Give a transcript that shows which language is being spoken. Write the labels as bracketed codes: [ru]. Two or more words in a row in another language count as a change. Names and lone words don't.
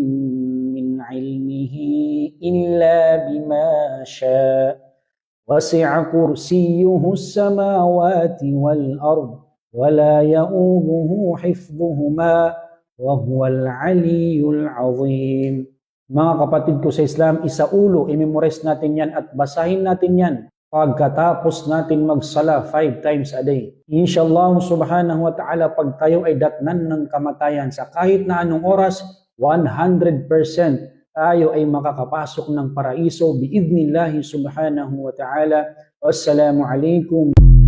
[ar] من علمه إلا بما شاء وسع كرسيه السماوات والأرض ولا يؤوده حفظهما وهو العلي العظيم. [tl] Mga kapatid ko sa Islam, isaulo, i-memorize natin yan at basahin natin yan pagkatapos natin magsala 5 [en] times a day. [ar] إن شاء الله سبحانه وتعالى, [tl] pag tayo ay datnan ng kamatayan sa kahit na anong oras, 100% tayo ay makakapasok ng paraiso [ar] بإذن الله سبحانه وتعالى. والسلام عليكم.